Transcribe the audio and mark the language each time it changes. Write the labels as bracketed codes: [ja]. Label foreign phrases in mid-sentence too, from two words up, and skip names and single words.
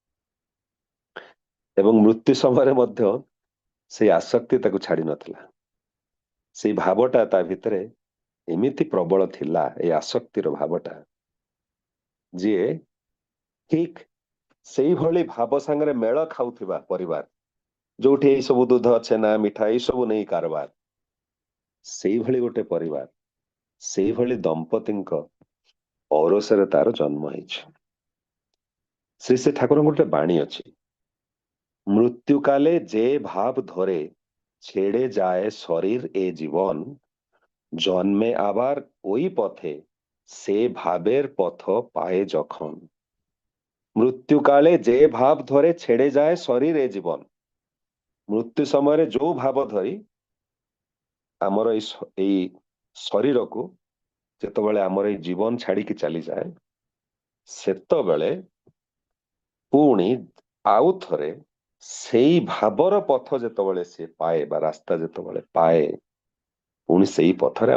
[or] ଏବଂ ମୃତ୍ୟୁ ସମୟରେ ମଧ୍ୟ ସେଇ ଆସକ୍ତି ତାକୁ ଛାଡି ନଥିଲା ସେଇ ଭାବଟା ତା ଭିତରେ ଏମିତି ପ୍ରବଳ ଥିଲା ଏଇ ଆସକ୍ତିର ଭାବଟା ଯିଏ ଠିକ ସେଇଭଳି ଭାବ ସାଙ୍ଗରେ ମେଳ ଖାଉଥିବା ପରିବାର ଯୋଉଠି ଏଇ ସବୁ ଦୁଧ ଛେନା ମିଠା ଏଇ ସବୁ ନେଇ କାରବାର ସେଇଭଳି ଗୋଟେ ପରିବାର ସେଇଭଳି ଦମ୍ପତିଙ୍କ ଔରସରେ ତାର ଜନ୍ମ ହେଇଛି ଶ୍ରୀ ଶ୍ରୀ ଠାକୁରଙ୍କ ଗୋଟେ ବାଣୀ ଅଛି [bn] মৃত্যু কালে যে ভাব ধরে ছেড়ে যায় শরীর এ জীবন জন্মে আবার ওই পথে সে ভাবের পথ পায়ে যখন মৃত্যুকালে যে ভাব ধরে ছেড়ে যায় শরীর এ জীবন [or] ମୃତ୍ୟୁ ସମୟରେ ଯୋଉ ଭାବ ଧରି ଆମର ଏଇ ଶରୀରକୁ ଯେତେବେଳେ ଆମର ଏଇ ଜୀବନ ଛାଡିକି ଚାଲିଯାଏ ସେତେବେଳେ ପୁଣି ଆଉ ଥରେ ସେଇ ଭାବର ପଥ ଯେତେବେଳେ ସେ ପାଏ ବା ରାସ୍ତା ଯେତେବେଳେ ପାଏ ପୁଣି ସେଇ ପଥରେ